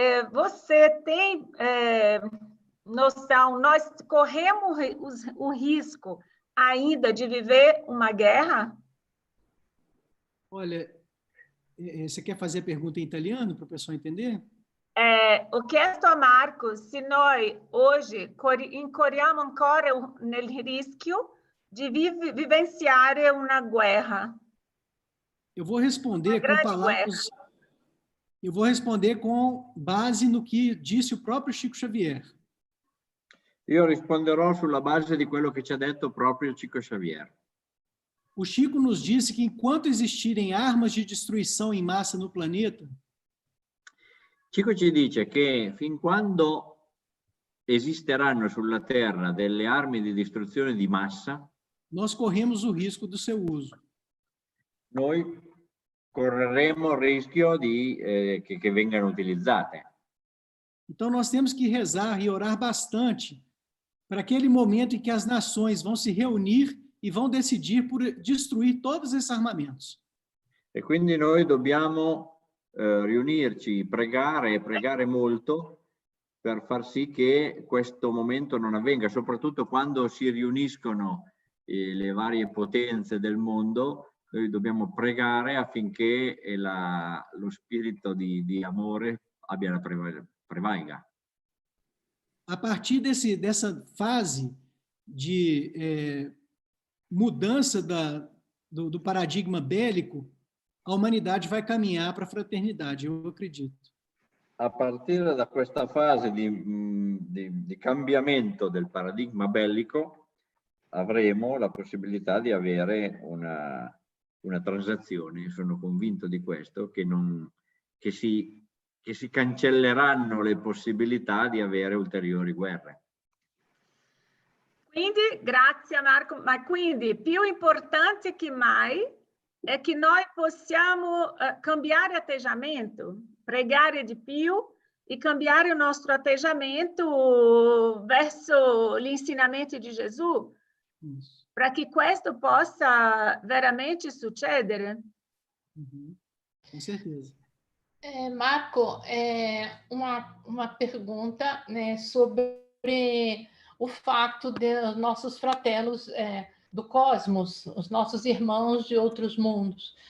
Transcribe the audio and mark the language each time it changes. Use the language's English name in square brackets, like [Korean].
[Portuguese] Você tem noção, nós corremos o risco ainda de viver uma guerra? Olha, você quer fazer a pergunta em italiano para o pessoal entender? [Italian] Ho chiesto a Marco se noi oggi incorriamo ancora nel rischio di vivenciare una guerra. [Portuguese] Eu vou responder com palavras. Eu vou responder com base no que disse o próprio Chico Xavier. [Italian] Io risponderò sulla base di quello che ci ha detto proprio Chico Xavier. [Portuguese] O Chico nos disse que enquanto existirem armas de destruição em massa no planeta, [Italian] Chico ci dice che fin quando esisteranno sulla Terra delle armi di distruzione di massa, [Portuguese] nós corremos o risco do seu uso. [Italian] noi correremo il rischio che vengano utilizzate. [Portuguese] Então nós temos que rezar e orar bastante para aquele momento em que as nações vão se reunir e vão decidir por destruir todos esses armamentos. [Italian] E quindi noi dobbiamo riunirci, pregare e pregare molto per far sì che questo momento non avvenga, soprattutto quando si riuniscono le varie potenze del mondo. Noi dobbiamo pregare affinché lo spirito di amore prevalga. [Portuguese] A partir dessa fase de mudança do paradigma bélico, a humanidade vai caminhar para a fraternidade, eu acredito. [Italian] A partire da questa fase di cambiamento del paradigma bellico, avremo la possibilità di avere una transazione, sono convinto di questo, che si cancelleranno le possibilità di avere ulteriori guerre. Quindi, grazie Marco, ma quindi più importante che mai è che noi possiamo cambiare atteggiamento, pregare di più e cambiare il nostro atteggiamento verso gli insegnamenti di Gesù, [Portuguese] para que [Italian] questo possa veramente succedere. [Portuguese] Com certeza. Marco, uma pergunta, né, sobre o fato de nossos fratelos do cosmos, os nossos irmãos de outros mundos.